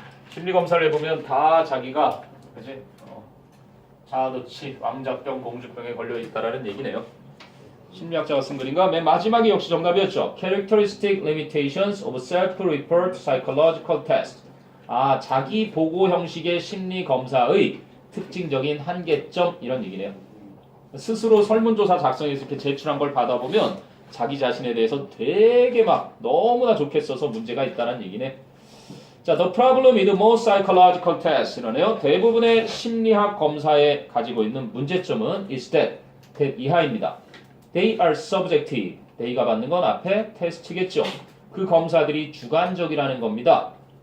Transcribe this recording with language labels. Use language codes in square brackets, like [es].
[ko] 심리검사를 해보면 다 자기가 그치? 자아도취, 왕자병, 공주병에 걸려있다라는 얘기네요. 심리학자가 쓴 글인가? 맨 마지막이 역시 정답이었죠. [en] Characteristic limitations of self-report psychological test. [ko] 자기 보고 형식의 심리 검사의 특징적인 한계점 이런 얘기네요. 스스로 설문조사 작성해서 이렇게 제출한 걸 받아보면 자기 자신에 대해서 되게 막 너무나 좋게 써서 문제가 있다는 얘기네. 자, [en] the problem with most psychological tests [ko] 이러네요. 대부분의 심리학 검사에 가지고 있는 문제점은 [en] is that [ko] 이하입니다. [en] They are subjective. [ko] they가 받는 건 앞에 테스트겠죠. 그 검사들이 주관적이라는 겁니다.